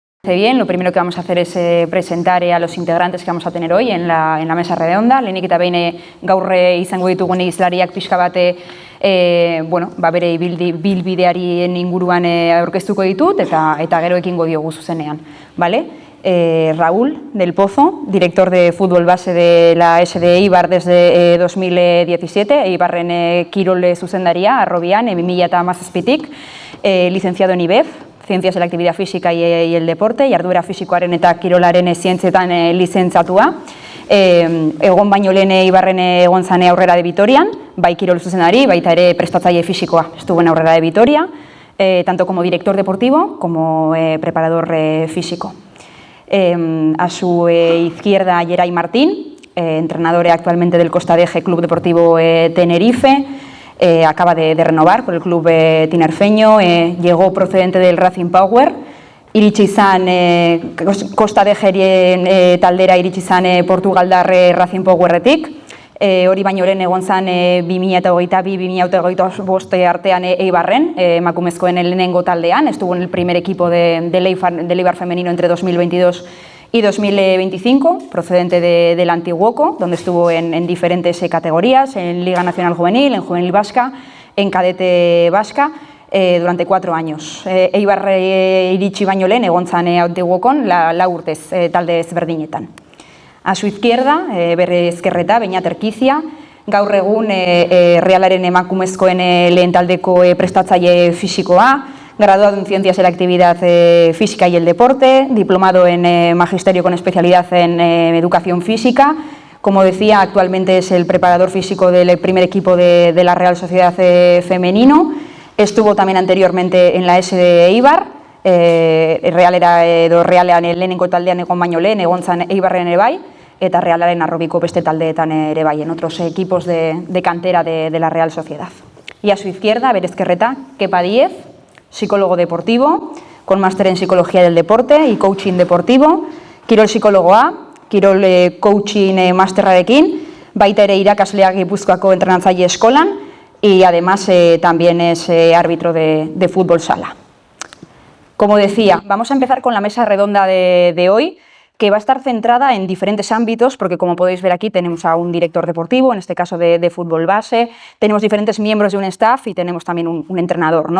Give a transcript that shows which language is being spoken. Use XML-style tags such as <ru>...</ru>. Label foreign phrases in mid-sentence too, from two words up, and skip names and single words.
<es>parece bien, lo primero que vamos a hacer es presentar a los integrantes que vamos a tener hoy en la mesa redonda.</es> <eu>Lehenik eta behin gaur izango ditugun hizlariak pixka bate bere bilbidearen inguruan aurkeztuko ditut eta gero ekingo diogu zuzenean.</eu> <es>Raúl del Pozo, director de fútbol base de la SD Eibar desde 2017,</es> <eu>Eibarren kirol zuzendaria, Arrobian, 2017tik,</eu> <es>licenciado en IBEF, Ciencias de la Actividad Física y el Deporte,</es> <eu>jarduera fisikoaren eta kirolaren zientzietan lizentzatua. Egon baino lehen Eibarren egon zane Aurrera de Vitorian, bai kirol zuzendari, baita ere prestatzaile fisikoa,</eu> <es>estuvo en Aurrera de Vitoria, tanto como director deportivo como preparador físico. A su izquierda, Yeray Martín, entrenador actualmente del Costa Deje Club Deportivo Tenerife, acaba de renovar por el club tinerfeño, llegó procedente del Racing Power,</es> <eu>iritsi izan Costa Dejerien taldera iritsi izan Portugaldar Racing Powerretik, hori baino lehen egon zan 2022-2025 artean Eibarren, emakumezkoen lehenengo taldean,</eu> <es>estuvo en el primer equipo del Eibar femenino entre 2022 y 2025, procedente del Antiguoco, donde estuvo en diferentes categorías, en Liga Nacional Juvenil, en Juvenil Vasca, en Cadete Vasca, durante 4 años.</es> <eu>Eibar iritsi baino lehen egon zan Antiguokon lau urtez talde ezberdinetan.</eu> <es>A su izquierda,</es> <eu>bere ezkerreta, Beñat Erkizia, gaur egun Realaren emakumezkoen lehen taldeko prestatzaile fisikoa,</eu> <es>graduado en Ciencias de la Actividad Física y el Deporte, diplomado en Magisterio con especialidad en Educación Física. Como decía, actualmente es el preparador físico del primer equipo de la Real Sociedad Femenino. Estuvo también anteriormente en la SD Eibar.</es> <eu>Realaren lehenengo taldean egon baino lehen, egon zan Eibarren ere bai, eta Realaren arrobiko beste taldeetan ere bai,</eu> <es>en otros equipos de cantera de la Real Sociedad. Y a su izquierda,</es> <eu>bere ezkerreta,</eu> <es>Kepa Díez, psicólogo deportivo, con máster en Psicología del Deporte y Coaching Deportivo,</es> <eu>kirol psikologoa, kirol coaching masterrarekin, baita ere irakasleak Gipuzkoako entrenatzaile eskolan,</eu> <es>y además también es árbitro de fútbol sala. Como decía, vamos a empezar con la mesa redonda de hoy, que va a estar centrada en diferentes ámbitos, porque como podéis ver aquí tenemos a un director deportivo, en este caso de fútbol base, tenemos diferentes miembros de un staff y tenemos también un entrenador, ¿no?</es>